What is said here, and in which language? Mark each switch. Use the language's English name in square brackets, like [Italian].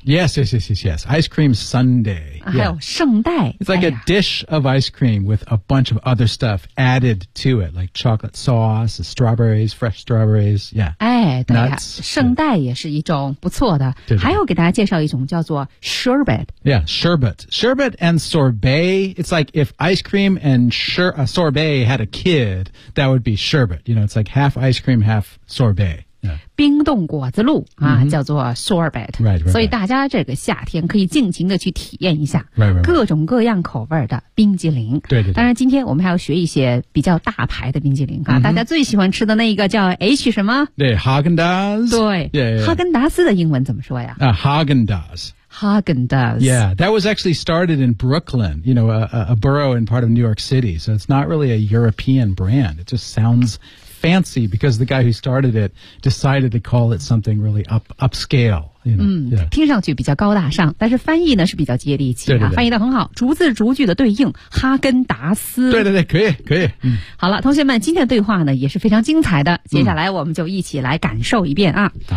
[English] Yes, yes, yes, yes, yes. Ice cream Sunday、 [Chinese] yeah. 还有圣代。 [English] It's like、a dish of ice cream with a bunch of other stuff added to it, like chocolate sauce, strawberries, fresh strawberries. Yeah. [Chinese] 哎，对呀、圣代也是一种不错的。对对对，还有给大家介绍一种叫做 sherbet。 [English] Yeah, sherbet. Sherbet and sorbet, it's like if ice cream and sorbet had a kid, that would be sherbet. You know, it's like half ice cream, half sorbet. Yeah. [Chinese] 冰冻果子露、叫做 sorbet、 [English] right, right, right. [Chinese] 所以大家这个夏天可以尽情的去体验一下 [English] right, right, right. [Chinese] 各种各样口味的冰激凌。对对对，当然今天我们还要学一些比较大牌的冰激凌、大家最喜欢吃的那一个叫 H 什么，对 Häagen-Dazs。对 [English] yeah, yeah, yeah. [Chinese] 哈根达斯的英文怎么说呀、 [English] Häagen-Dazs。 Häagen-Dazs. Yeah, that was actually started in Brooklyn, you know, a borough in part of New York City. So it's not really a European brand. It just sounds fancy because the guy who started it decided to call it something really upscale. You know? [Chinese] 听上去比较高大上，但是翻译呢是比较接地气、对对对，翻译得很好，逐字逐句的对应哈根达斯。对对对，可以可以、好了，同学们，今天的对话呢也是非常精彩的，接下来我们就一起来感受一遍啊。